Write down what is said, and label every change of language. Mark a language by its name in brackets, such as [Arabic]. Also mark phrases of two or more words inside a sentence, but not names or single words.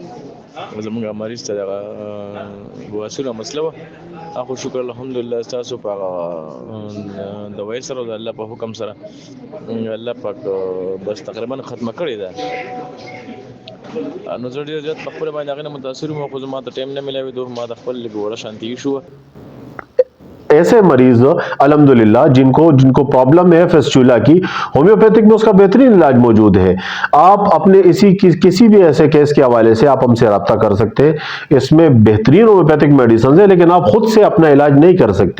[Pashto] زموږ مریض ته دغه بواسیره مسله وه، خو شکر الحمدلله ستاسو په هغه دوایي سره او د الله په حکم سره الله پاک بس تقریبا ختمه کړې ده. نو زه ډېر زیات په خپله باندې هغې نه متاثر وم، خو زما ته ټایم نه میلاوېدو، ما د خپل لږ وړه شانتي شوه. [Urdu] ایسے مریض الحمدللہ جن کو پرابلم ہے فسچولا کی، ہومیوپیتھک میں اس کا بہترین علاج موجود ہے. آپ اپنے کسی بھی ایسے کیس کے حوالے سے آپ ہم سے رابطہ کر سکتے ہیں. اس میں بہترین [English] homeopathic medicine [Urdu] ہے، لیکن آپ خود سے اپنا علاج نہیں کر سکتے.